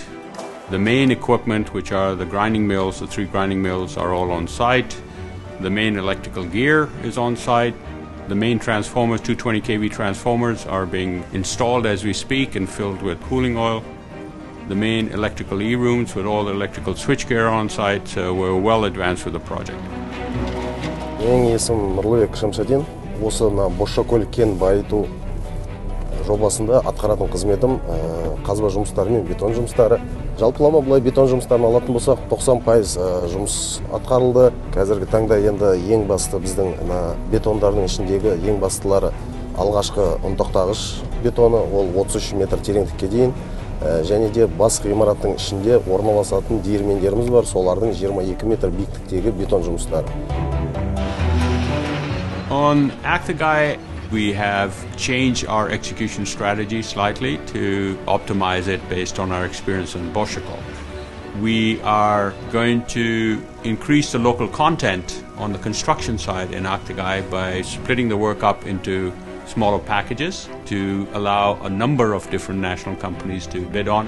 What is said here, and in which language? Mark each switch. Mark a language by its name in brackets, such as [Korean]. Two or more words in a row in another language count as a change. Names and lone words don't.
[English] The main equipment, which are the grinding mills, the 3 grinding mills, are all on site. The main electrical gear is on site. The main transformers, 220 kV transformers, are being installed as we speak and filled with cooling oil. The main electrical E-rooms with all the electrical switchgear on site, so we're well advanced with the project. [Kazakh] Менің есімім Нұрлыбек Шамшадин. Осы Бозшакол кен байыту жобасында атқаратын қызметім қазба жұмыстары мен бетон жұмыстары. Жалпылама былай бетон жұмыстарын алатын болсақ, 90% жұмыс атқарылды. Қазіргі таңда енді ең басты біздің бетондардың ішіндегі ең бастылары алғашқы ұнтақтағыш бетоны, ол 33 метр тереңдікке дейін. Және де бас ғимараттың ішінде орналасатын диірмендеріміз бар, солардың 22 метр биіктіктегі бетон жұмыстары. [English] On Aktogay, we have changed our execution strategy slightly to optimize it based on our experience in Bozshakol. We are going to increase the local content on the construction side in Aktogay by splitting the work up into smaller packages to allow a number of different national companies to bid on.